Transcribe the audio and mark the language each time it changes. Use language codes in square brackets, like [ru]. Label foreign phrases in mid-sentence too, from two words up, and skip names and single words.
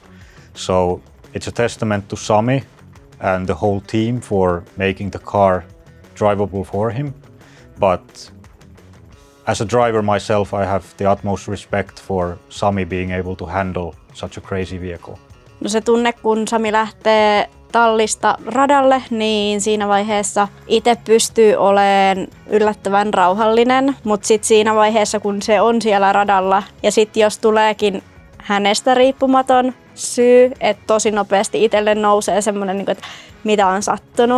[en] So it's a testament to Sami and the whole team for making the car drivable for him. But as a driver myself, I have the utmost respect for Sami being able to handle such a crazy vehicle. [fi] No se tunne, kun Sami lähtee tallista radalle, niin siinä vaiheessa itse pystyy olemaan yllättävän rauhallinen, mutta sitten siinä vaiheessa, kun se on siellä radalla ja sitten jos tuleekin hänestä riippumaton syy, että tosi nopeasti itselle nousee semmoinen, että mitä on sattunut.